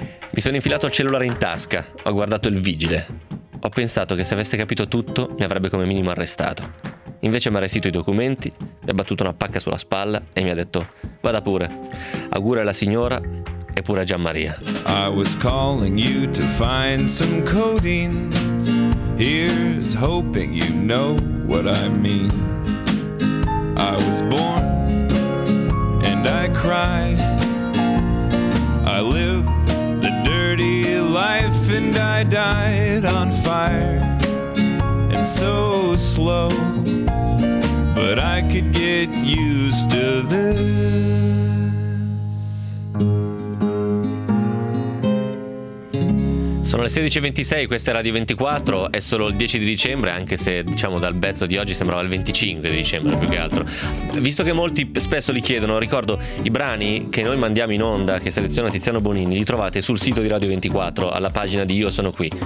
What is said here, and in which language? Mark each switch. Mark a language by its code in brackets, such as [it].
[it] Mi sono infilato il cellulare in tasca. Ho guardato il vigile. Ho pensato che se avesse capito tutto, mi avrebbe come minimo arrestato. Invece mi ha restituito i documenti, mi ha battuto una pacca sulla spalla e mi ha detto: vada pure. Auguri alla signora e pure a Gianmaria. [en] I was calling you to find some codeine. Here's hoping you know what I mean. I was born and I cry. I live the dirty life and I died on fire. And so slow, but I could get used to this. [it] Sono le 16.26, questa è Radio 24, è solo il 10 di dicembre, anche se diciamo dal pezzo di oggi sembrava il 25 di dicembre più che altro. Visto che molti spesso li chiedono, ricordo, i brani che noi mandiamo in onda, che seleziona Tiziano Bonini, li trovate sul sito di Radio 24, alla pagina di Io Sono Qui.